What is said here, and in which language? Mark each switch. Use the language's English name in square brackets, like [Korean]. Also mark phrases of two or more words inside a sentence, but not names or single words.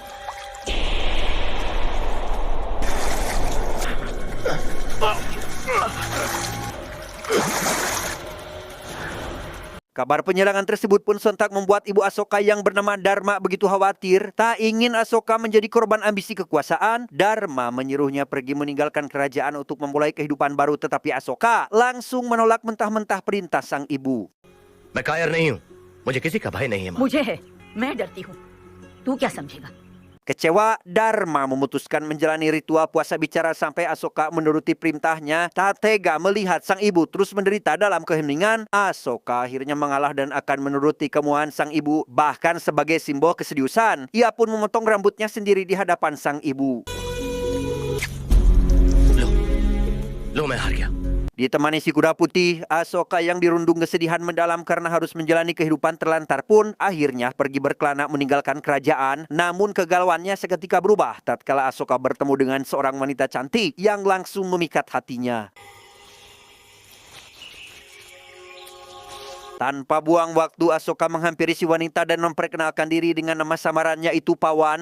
[Indonesian] Kabar penyerangan tersebut pun sontak membuat ibu Asoka yang bernama Dharma begitu khawatir. Tak ingin Asoka menjadi korban ambisi kekuasaan, Dharma menyuruhnya pergi meninggalkan kerajaan untuk memulai kehidupan baru. Tetapi Asoka langsung menolak mentah-mentah perintah sang ibu. [Hindi] मैं कायर नहीं हूँ, मुझे किसी का भय नहीं है माँ। मुझे है, मैं डरती हूँ। तू क्या समझेगा? [Indonesian] Kecewa, Dharma memutuskan menjalani ritual puasa bicara sampai Asoka menuruti perintahnya. Tak tega melihat sang ibu terus menderita dalam keheningan, Asoka akhirnya mengalah dan akan menuruti kemauan sang ibu. Bahkan sebagai simbol keseriusan, ia pun memotong rambutnya sendiri di hadapan sang ibu. [Hindi] लो मैं हार गया। [Indonesian] Ditemani si kuda putih, Asoka yang dirundung kesedihan mendalam karena harus menjalani kehidupan terlantar pun akhirnya pergi berkelana meninggalkan kerajaan. Namun kegalauannya seketika berubah tatkala Asoka bertemu dengan seorang wanita cantik yang langsung memikat hatinya. Tanpa buang waktu, Asoka menghampiri si wanita dan memperkenalkan diri dengan nama samarannya itu Pawan.